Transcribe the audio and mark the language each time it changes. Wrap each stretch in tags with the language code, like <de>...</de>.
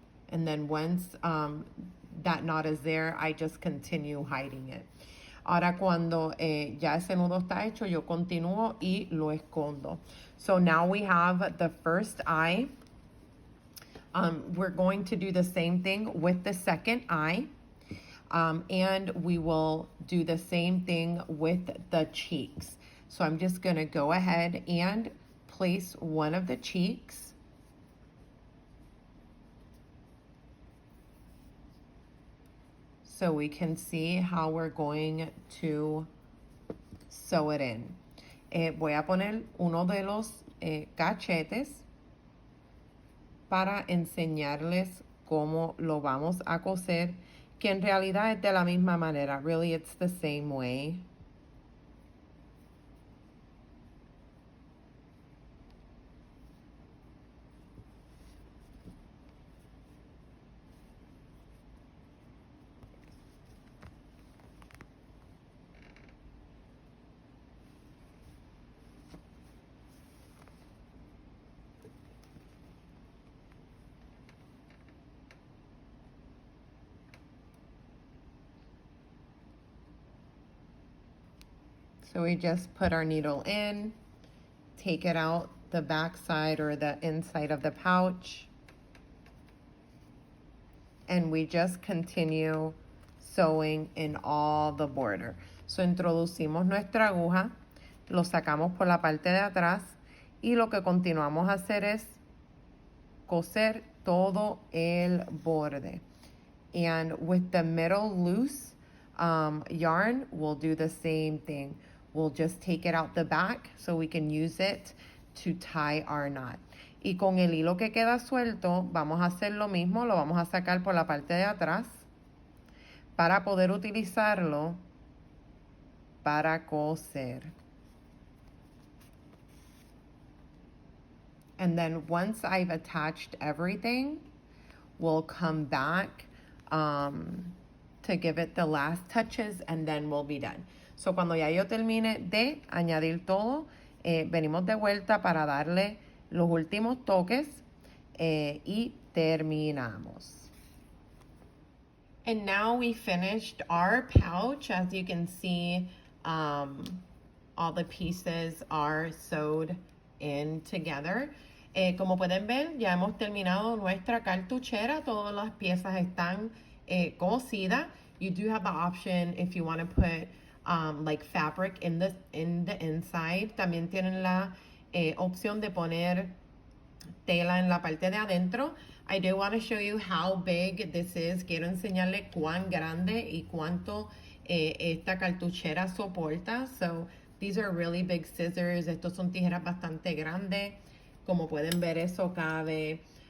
<en>And then once that knot is there, I just continue hiding it.</en> <es>Ahora cuando ya ese nudo está hecho, yo continúo y lo escondo.</es> <en>So now we have the first eye. We're going to do the same thing with the second eye. And we will do the same thing with the cheeks. So I'm just going to go ahead and place one of the cheeks. So we can see how we're going to sew it in.</en> <es>Voy a poner uno de los cachetes para enseñarles cómo lo vamos a coser, que en realidad es de la misma manera.</es> <en>Really, it's the same way. So we just put our needle in, take it out the back side or the inside of the pouch, and we just continue sewing in all the border.</en> <es>So introducimos nuestra aguja, lo sacamos por la parte de atrás y lo que continuamos a hacer es coser todo el borde.</es> <en>And with the middle loose yarn, we'll do the same thing. We'll just take it out the back so we can use it to tie our knot.</en> <es>Y con el hilo que queda suelto, vamos a hacer lo mismo, lo vamos a sacar por la parte de atrás para poder utilizarlo para coser.</es> <en>And then once I've attached everything, we'll come back to give it the last touches and then we'll be done.</en> <es>So cuando ya yo termine de añadir todo, venimos de vuelta para darle los últimos toques y terminamos.</es> <en>And now we finished our pouch. As you can see, all the pieces are sewed in together.</en> <es>Como pueden ver, ya hemos terminado nuestra cartuchera. Todas las piezas están cosidas.</es> <en>You do have the option if you want to put like fabric in the inside.</en> <es>También tienen la opción de poner tela en la parte de adentro.</es> <en>I do want to show you how big this is.</en> <es>Quiero enseñarle cuán grande y cuánto esta cartuchera soporta.</es> <en>So these are really big scissors.</en> <es>Estos son tijeras bastante grandes. Como pueden ver, eso cabe.</es>